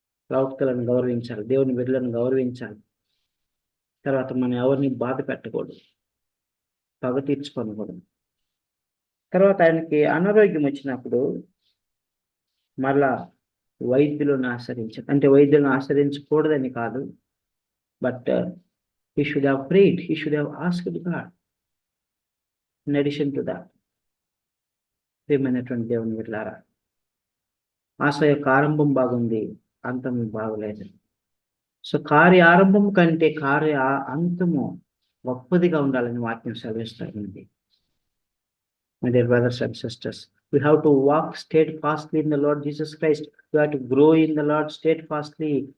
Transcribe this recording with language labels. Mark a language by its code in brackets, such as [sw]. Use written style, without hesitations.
[te] ప్రవక్తలను గౌరవించాలి. దేవుని బిడ్డలను గౌరవించాలి. తర్వాత మనం ఎవరిని బాధ పెట్టకూడదు, పగ తీర్చుకోకూడదు. తర్వాత ఆయనకి అనారోగ్యం వచ్చినప్పుడు మళ్ళా వైద్యులను ఆశ్రయించారు. అంటే వైద్యులను ఆశ్రయించకూడదని కాదు, [en] But he should have prayed, he should have asked God. In addition to that, [te] ప్రియమైనటువంటి దేవుని బిడ్డలారా, ఆశ యొక్క ఆరంభం బాగుంది, అంతం బాగలేదు. సో కార్య ఆరంభం కంటే కార్య అంతము గొప్పదిగా ఉండాలని వాక్యం సెలవిస్తుంది. [en] My dear brothers and sisters, we have to walk steadfastly in the Lord Jesus Christ. We have to grow in the Lord steadfastly.